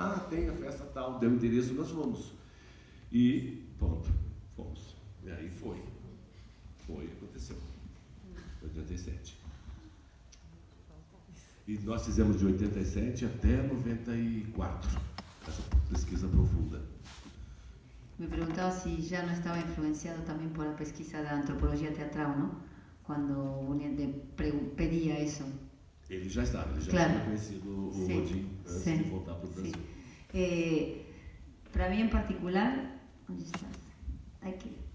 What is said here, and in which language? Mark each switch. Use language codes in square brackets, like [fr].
[pt] Tem a festa tal, deu o endereço, nós fomos. E pronto, fomos. E aí foi, aconteceu. 87. E nós fizemos de 87 até 94, essa pesquisa profunda. [es] Me perguntaba si ya no estaba influenciado también por la pesquisa de antropología teatral, ¿no? Cuando Uniente pedía eso. [pt] Ele já estava, claro. Tinha conhecido o Odin antes de voltar para o Brasil. [es] Para mí en particular, ¿dónde estás? Aquí.